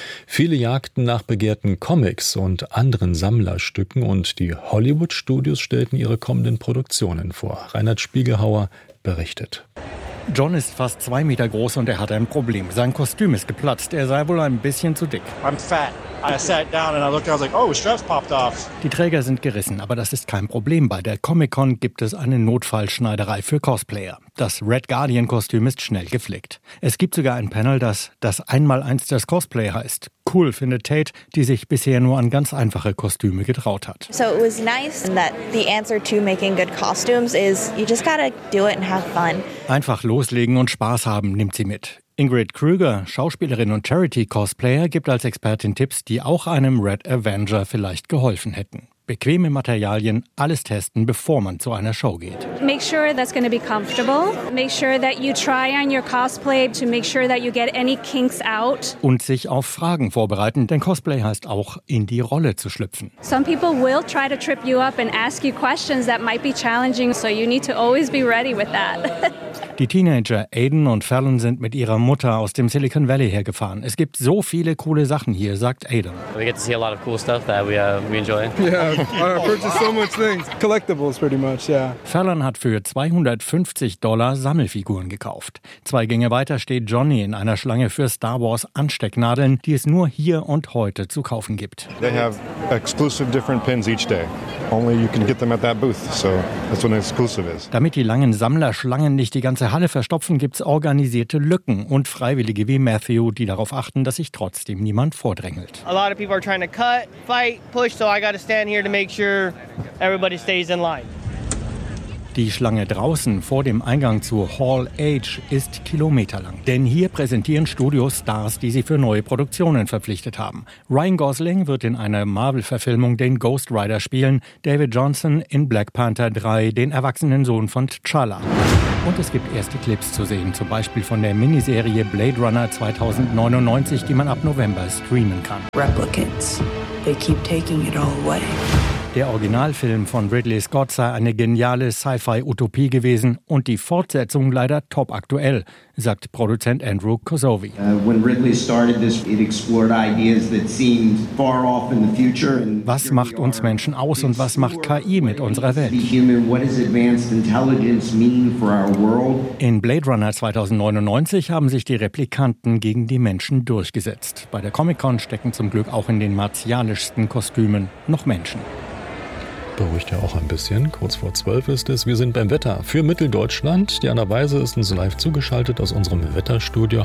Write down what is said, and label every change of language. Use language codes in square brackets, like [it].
[de] Viele jagten nach begehrten Comics und anderen Sammlerstücken und die Hollywood-Studios stellten ihre kommenden Produktionen vor. Reinhard Spiegelhauer berichtet. John ist fast 2 Meter groß und er hat ein Problem. Sein Kostüm ist geplatzt. Er sei wohl ein bisschen zu dick. [en] I'm fat. I sat down and I looked. I was like, oh, straps popped off. [de] Die Träger sind gerissen, aber das ist kein Problem. Bei der Comic-Con gibt es eine Notfallschneiderei für Cosplayer. Das Red Guardian-Kostüm ist schnell geflickt. Es gibt sogar ein Panel, das 1x1 das Cosplay heißt. Cool, findet Tate, die sich bisher nur an ganz einfache Kostüme getraut hat. [en] So it was nice that the answer to making good costumes is you just gotta do it and have fun. [de] Einfach loslegen und Spaß haben, nimmt sie mit. Ingrid Krüger, Schauspielerin und Charity-Cosplayer, gibt als Expertin Tipps, die auch einem Red Avenger vielleicht geholfen hätten. Bequeme Materialien, alles testen, bevor man zu einer Show geht. [en] Make sure that's going to be comfortable. Make sure that you try on your cosplay to make sure that you get any kinks out. [de] Und sich auf Fragen vorbereiten, denn Cosplay heißt auch, in die Rolle zu schlüpfen. [en] Some people will try to trip you up and ask you questions that might be challenging, so you need to always be ready with that. [de] Die Teenager Aiden und Fallon sind mit ihrer Mutter aus dem Silicon Valley hergefahren. Es gibt so viele coole Sachen hier, sagt Aiden. [en] We get to see a lot of cool stuff that we enjoy. Yeah, I purchased so much things. Collectibles pretty much, yeah. [de] Fallon hat für $250 Sammelfiguren gekauft. 2 Gänge weiter steht Johnny in einer Schlange für Star Wars Anstecknadeln, die es nur hier und heute zu kaufen gibt. [en] They have exclusive different pins each day. Only you can get them at that booth, so that's what an exclusive is. [de] Damit die langen Sammlerschlangen nicht die ganze Halle verstopfen, gibt's organisierte Lücken und Freiwillige wie Matthew, die darauf achten, dass sich trotzdem niemand vordrängelt. [en] A lot of people are trying to cut, fight, push, so I gotta stand here to make sure everybody stays in line. [de] Die Schlange draußen vor dem Eingang zur Hall H ist kilometerlang. Denn hier präsentieren Studios Stars, die sie für neue Produktionen verpflichtet haben. Ryan Gosling wird in einer Marvel-Verfilmung den Ghost Rider spielen, David Johnson in Black Panther 3 den erwachsenen Sohn von T'Challa. Und es gibt erste Clips zu sehen, zum Beispiel von der Miniserie Blade Runner 2099, die man ab November streamen kann. [en] Replicants. They keep taking it all away. [de] Der Originalfilm von Ridley Scott sei eine geniale Sci-Fi-Utopie gewesen und die Fortsetzung leider topaktuell, sagt Produzent Andrew Kosovi. [en] When Ridley started this, it explored ideas that seemed far off in the future. [de] Was macht uns Menschen aus und was macht KI mit unserer Welt? [en] What does advanced intelligence mean for our world? [de] In Blade Runner 2099 haben sich die Replikanten gegen die Menschen durchgesetzt. Bei der Comic-Con stecken zum Glück auch in den martialischsten Kostümen noch Menschen. Beruhigt ja auch ein bisschen. Kurz vor 12 ist es. Wir sind beim Wetter für Mitteldeutschland. Diana Weise ist uns live zugeschaltet aus unserem Wetterstudio.